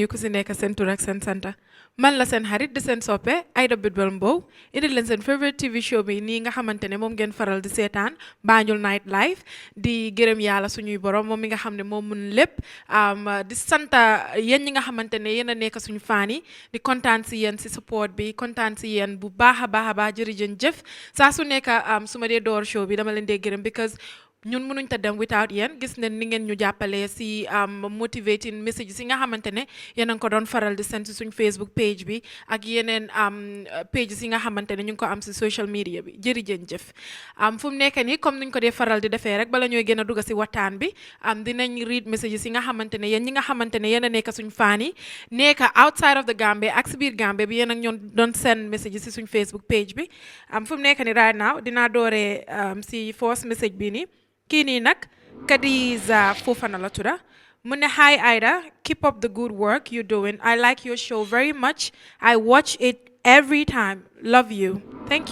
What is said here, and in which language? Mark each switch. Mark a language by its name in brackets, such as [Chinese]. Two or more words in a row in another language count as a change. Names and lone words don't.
[Wolof] ku si nekk seen tur ak seen santa man la seen xarit di seen soppe Aida Bidwell Mbow indi leen seen [English] favorite TV show [Wolof] bi nii nga xamante ne moom ngeen faral di seetaan Banjul Night live di gërëm yàlla suñuy borom moom mi nga xam ne moom mun lépp di santa yéen ñi nga xamante ne yéen a nekk suñu faan yi di kontaan si yéen si support bi kontaan si yéen bu baax a baax jërëjëf saa su nekk su ma dee door show bi dama leen dee gërëm because ñun mënuñ ta dem without yéen gis nañ ni ngeen ñu jàppale si [English] motivating messages [Wolof] yi nga xamante ne yéen a ngi ko doon faral di sent si suñ Facebook page bi ak yeneen pages yi nga xamante ne ñu ngi ko am si [English] social media [Wolof] bi jërëjëf fu mu nekk nii comme nuñ ko dee faral di defee rek bala ñooy gën a dugg si waxtaan bi dinañ [English] read messages [Wolof] yi nga xamante ne yéen ñi nga xamante ne yéen a nekk suñ fan yi nekk [English] outside of the Gambia [Wolof] ak si biir Gambia bi yéen ak ñoon doon [English] send messages [Wolof] si suñ Facebook page bi fu mu nekk nii [English] right now [Wolof] dinaa dooree si [English] first message [Wolof] bi nii kii nii nag Kadiza Fofana la tudda mu ne [English] hi Aida keep up the good work you're doing I like your show very much I watch it every time love you thank